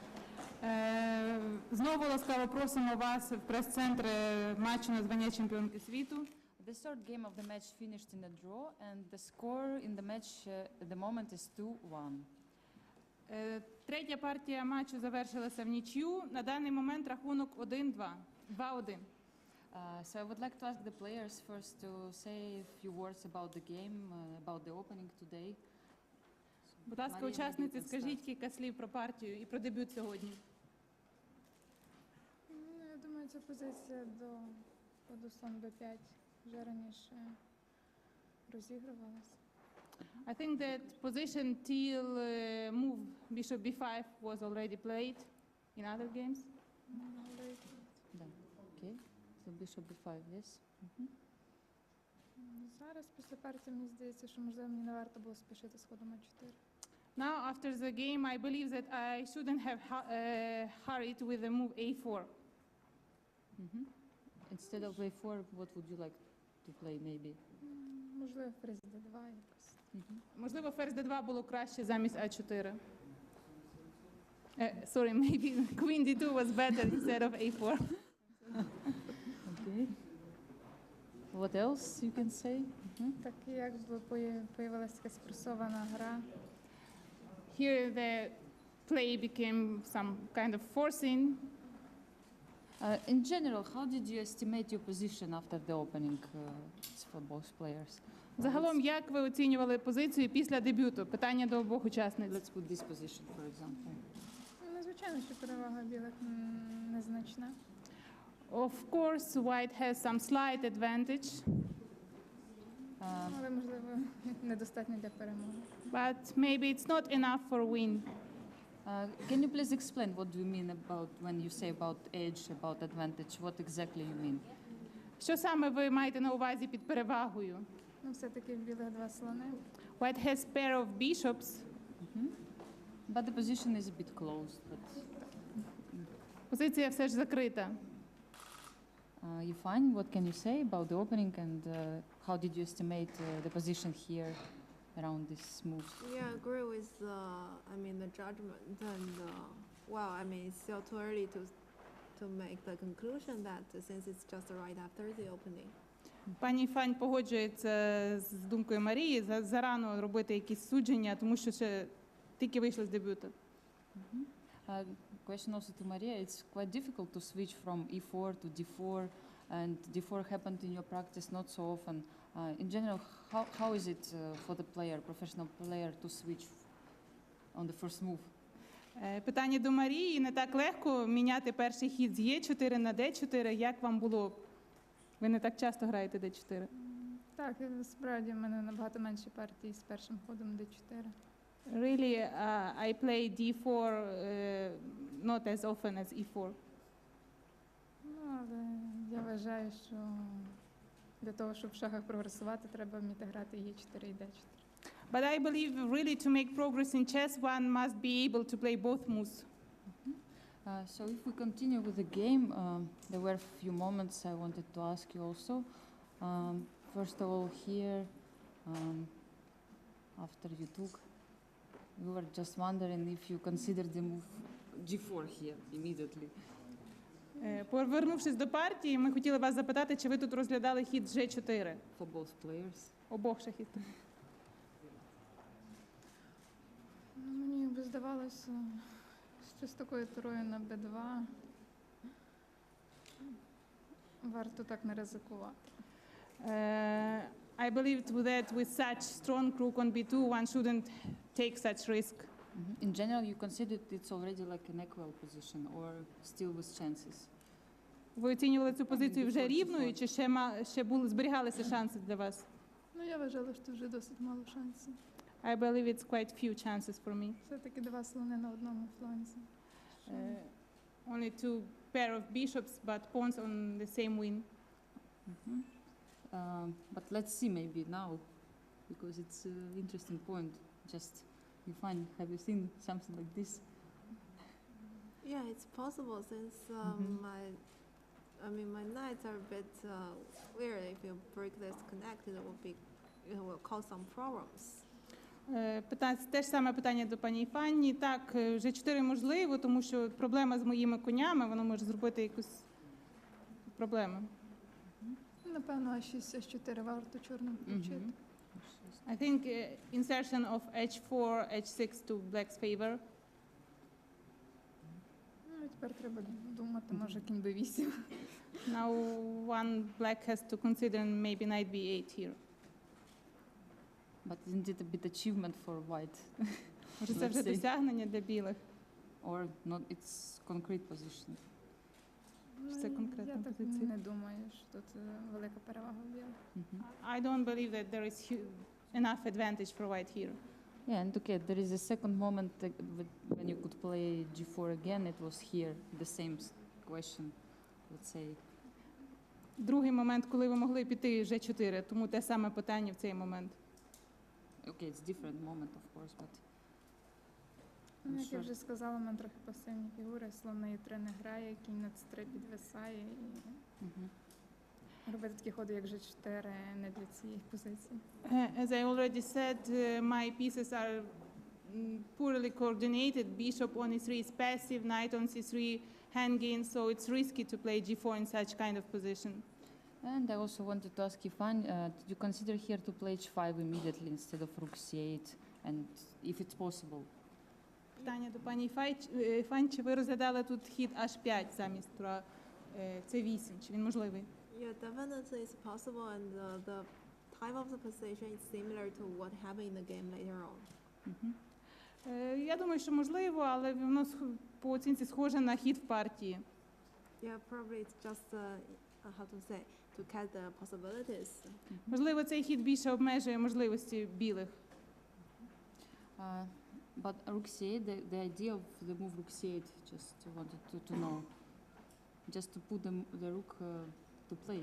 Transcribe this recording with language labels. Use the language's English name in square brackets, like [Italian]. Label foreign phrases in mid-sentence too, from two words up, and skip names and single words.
[Ukrainian] Знову ласкаво просимо вас в прес-центр матчу на звання чемпіонки світу. [English] The third game of the match finished in a draw, and the score in the match at the moment is 2-1. [Ukrainian] Третя партія матчу завершилася в нічю. На даний момент рахунок 1-2. 2-1. [English] So I would like to ask the players first to say a few words about the game, about the opening today. [Ukrainian] Будь ласка, учасниці, скажіть кілька слів про партію і про дебют сьогодні. Я думаю, ця позиція до ходу слон b5 вже раніше розігрувалася. [English] I think that position till move bishop b5 was already played in other games. Okay. So bishop b5, yes. [Ukrainian] Зараз після партії мені здається, що можливо мені не варто було спішити з ходом a4. [English] Now after the game I believe that I shouldn't have hurried with the move a4. Instead of a4, what would you like to play maybe? [Ukrainian] Можливо, ферзь d2 якось. Можливо, ферзь d2 було краще замість a4. [English] Sorry, maybe queen d2 was better instead of a4. Okay. What else you can say? [Ukrainian] Так, якби появилася така спросована гра. [English] Here the play became some kind of forcing. In general, how did you estimate your position after the opening for both players? [Ukrainian] Загалом, як ви оцінювали позицію після дебюту? Питання до обох учасниць. [English] Let's put this position, for example. [Ukrainian] Ну, звичайно, що перевага білих незначна. [English] Of course, white has some slight advantage. [Ukrainian] Але, можливо, недостатньо для перемоги. [English] But maybe it's not enough for win. Can you please explain what do you mean about when you say about edge, about advantage? What exactly you mean? [Ukrainian] Що саме ви маєте на увазі під перевагою? Ну, все-таки в білих два слони. [English] White has pair of bishops. But the position is a bit closed. But... [Ukrainian] Позиція все ж закрита. [English] Ifan, what can you say about the opening and how did you estimate the position here around this move? Yeah, I agree with the judgment and well, it's still too early to make the conclusion that since it's just right after the opening. [Ukrainian] Пані Фань погоджується з думкою Марії, зарано робити якісь судження, тому що ще тільки вийшли з дебюту. [English] Question also to Maria, it's quite difficult to switch from E4 to D4 and D4 happened in your practice not so often. In general, how is it for the player, professional player, to switch on the first move? [Ukrainian] Питання до Марії. Не так легко міняти перший хід з Е4 на Д4. Як вам було? Ви не так часто граєте Д4? Так, справді в мене набагато менші партії з першим ходом Д4. [English] Really, I play D4 not as often as E4. [Ukrainian] Але я вважаю, що для того, щоб в шахах прогресувати, треба вміти грати Е4 і Д4. [English] But I believe really to make progress in chess, one must be able to play both moves. So if we continue with the game, there were a few moments I wanted to ask you also. First of all, here, after you took, we were just wondering if you considered the move G4 here immediately. [Ukrainian] Повернувшись до партії, ми хотіли вас запитати, чи ви тут розглядали хід G4? [English] For both players. [Ukrainian] Обох шахістів. Мені би здавалося, що з такою турою на Б2 варто так не ризикувати. [English] I believe that with such strong rook on B2, one shouldn't take such risk. In general, you considered it's already like an equal position or still with chances? [Ukrainian] Ви оцінювали цю позицію вже рівною, чи ще зберігалися шанси для вас? Я вважала, що вже досить мало шансів. [English] I believe it's quite few chances for me. [Ukrainian] Все-таки два слони на одному фланзі. [English] Only two pair of bishops, but pawns on the same wing. But let's see maybe now, because it's an interesting point. Just, you find, have you seen something like this? Yeah, it's possible since my knights are a bit weird. If you break this connect, it will cause some problems. [Ukrainian] Те ж саме питання до пані Фанні. Так, G4 можливо, тому що проблема з моїми конями, воно може зробити якусь проблему. Напевно, А6, H4 варто чорним включити. [English] I think insertion of H4, H6 to black's favor. [Ukrainian] Тепер треба думати, може кінь B8. [English] Now one black has to consider maybe knight B8 here. But isn't it a bit achievement for white? [Ukrainian] Може це вже досягнення для білих? [English] Or not, it's concrete position? [Ukrainian] Це конкретна позиція. Я так не думаю, що тут велика перевага в білих. [English] I don't believe that there is enough advantage for white here. Yeah, and okay, there is a second moment when you could play G4 again. It was here, the same question, let's say. [Ukrainian] Другий момент, коли ви могли піти G4, тому те саме питання в цей момент. [English] Okay, it's different moment, of course, but... [Ukrainian] Як я вже сказала, в мене трохи пасивні фігури, слон на Е3 не грає, кінь на С3 підвисає і робити такі ходи, як G4, не для цієї позиції. [English] As I already said, my pieces are poorly coordinated. Bishop on E3 is passive, knight on C3 hand gain, so it's risky to play G4 in such kind of position. And I also wanted to ask Ifan, did you consider here to play H5 immediately instead of Rook C8, and if it's possible? [Ukrainian] Питання до пані Фань, чи ви розглядали тут хід H5 замість тура C8, чи він можливий? [English] Yeah, definitely it's possible, and the type of the position is similar to what happened in the game later on. [Ukrainian] Я думаю, що можливо, але воно по оцінці схоже на хід в партії. [English] Yeah, probably it's just how to say, to catch the possibilities. [Ukrainian] Можливо, цей хід більше обмежує можливості білих. [English] But Rook C8, the idea of the move Rook C8, just wanted to know, just to put the Rook to play.